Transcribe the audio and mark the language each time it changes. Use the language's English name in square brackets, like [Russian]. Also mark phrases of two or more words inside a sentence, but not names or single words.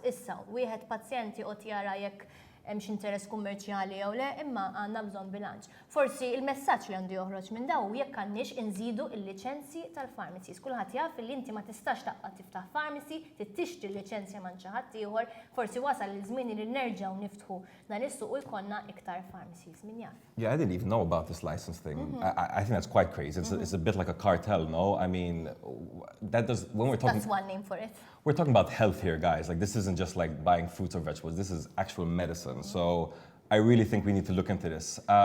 [Maltese] Issa, wieħed pazjenti qed jara jekk hemm xi interess kummerċjali jew le, imma għandna bżonn bilanċ. Forsi il-messaġġ li għandu joħroġ minn daw jekk għandniex inżidu l-liċenzji tal-pharmacies. Kulħadd jaf li inti ma tistax taqgħod tiftaħ pharmacy, tixtri liċenzja minn xi ħadd ieħor, forsi wasal il-żmien li nerġgħu niftħu dan is-suq u jkollna iktar pharmacies min jaf. [English] Yeah, I didn't even know about this license thing. I think that's quite crazy. It's a bit like a cartel, no? I mean, that's one name for it. We're talking about health here, guys. Like, this isn't just like buying fruits or vegetables. This is actual medicine. So I really think we need to look into this.